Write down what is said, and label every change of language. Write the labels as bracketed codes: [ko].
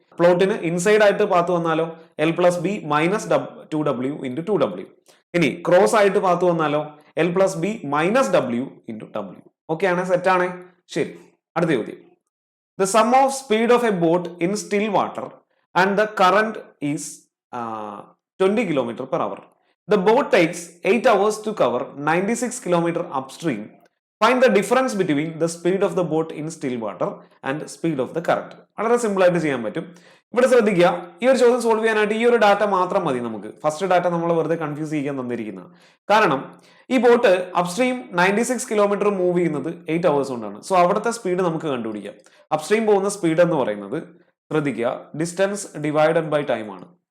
[ml] പ്ലോട്ടിന് inside ആയിട്ട് path വന്നാലോ L plus B minus 2w into 2w. ഇനി ക്രോസ് ആയിട്ട് പാത്ത് വന്നാലോ L plus B minus w into w. Okay ആണ്, set ആണ്. ശരി, അടുത്ത ചോദ്യം. [en] The sum of speed of a boat in still water and the current is 20 km/h. The boat takes 8 hours to cover 96 km upstream. Find the difference between the speed of the boat in still water and speed of the current. [ml] വളരെ simple ആയിട്ട് ചെയ്യാൻ പറ്റും. ഇവിടെ ശ്രദ്ധിക്കുക, ഈ ഒരു ചോദ്യം solve ചെയ്യാനായിട്ട് ഈ ഒരു ഡാറ്റ മാത്രം മതി നമുക്ക്. ഫസ്റ്റ് ഡാറ്റ നമ്മൾ വെറുതെ കൺഫ്യൂസ് ചെയ്യാൻ തന്നിരിക്കുന്നത്. കാരണം ഈ ബോട്ട് അപ്സ്ട്രീം 96 km മൂവ് ചെയ്യുന്നത് 8 hours കൊണ്ടാണ്. സോ അവിടുത്തെ സ്പീഡ് നമുക്ക് കണ്ടുപിടിക്കാം. അപ്സ്ട്രീം പോകുന്ന സ്പീഡ് എന്ന് പറയുന്നത് ശ്രദ്ധിക്കുക, ഡിസ്റ്റൻസ് ഡിവൈഡഡ് ബൈ ടൈം ആണ്.